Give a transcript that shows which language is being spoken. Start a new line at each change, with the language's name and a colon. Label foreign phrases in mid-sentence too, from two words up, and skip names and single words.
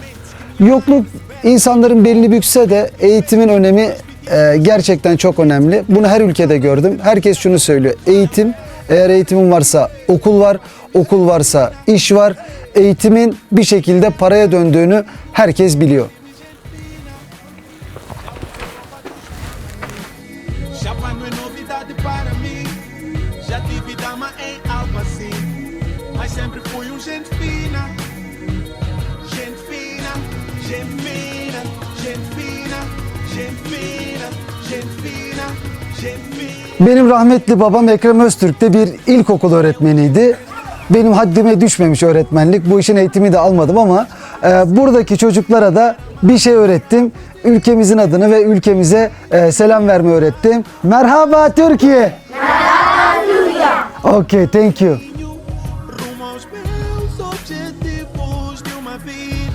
Turkish: Yokluk insanların belini bükse de eğitimin önemi gerçekten çok önemli. Bunu her ülkede gördüm. Herkes şunu söylüyor. Eğitim, eğer eğitimin varsa okul var, okul varsa iş var. Eğitimin bir şekilde paraya döndüğünü herkes biliyor.
Portuguese: Brava não é novidade para mim. Já tive dama em algo assim, mas sempre fui gente fina. Gente fina, gente fina, gente fina, gente fina, gente fina, gente fina.
Turkish: Benim rahmetli babam Ekrem Öztürk de bir ilkokul öğretmeniydi. Benim haddime düşmemiş öğretmenlik. Bu işin eğitimi de almadım ama buradaki çocuklara da bir şey öğrettim. Ülkemizin adını ve ülkemize selam vermeyi öğrettim. Merhaba Türkiye. Merhaba Türkiye.
English: Okay, thank you.
Portuguese: Rumo aos meus objetivos de uma vida.